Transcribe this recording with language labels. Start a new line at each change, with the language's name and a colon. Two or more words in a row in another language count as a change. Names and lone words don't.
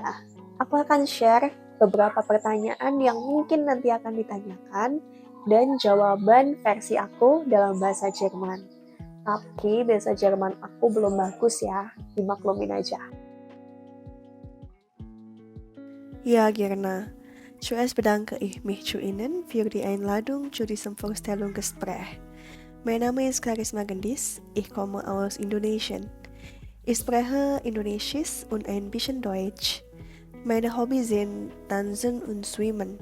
Indonesian: Aku akan share beberapa pertanyaan yang mungkin nanti akan ditanyakan dan jawaban versi aku dalam bahasa Jerman. Tapi bahasa Jerman aku belum bagus ya, dimaklumin aja.
German: Ya Girna, Zuerst bedanke ich mich zu Ihnen für die Einladung zu diesem Vorstellungsgespräch. Mein Name ist Karisma Gendis, ich komme aus Indonesien. Ich spreche Indonesisch und ein bisschen Deutsch. Meine Hobbys sind Tanzen und Schwimmen.